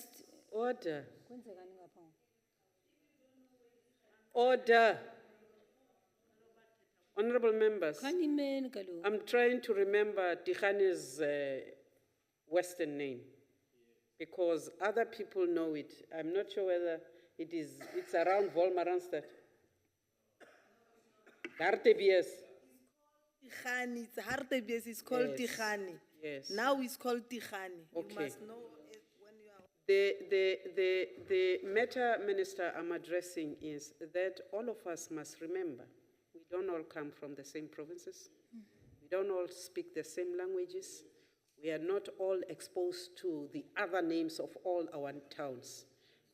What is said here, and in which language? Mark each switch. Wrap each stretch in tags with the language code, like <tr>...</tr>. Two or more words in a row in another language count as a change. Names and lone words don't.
<en>order. Order. Honorable members, I'm trying to remember Tikhani's Western name because other people know it. I'm not sure whether it's around Volmaranstad. Hartebies. Tikhani, it's Hartebies, it's called Tikhani. Yes. Now it's called Tikhani. Okay. You must know when you are. The matter, Minister, I'm addressing is that all of us must remember we don't all come from the same provinces. We don't all speak the same languages. We are not all exposed to the other names of all our towns.</en>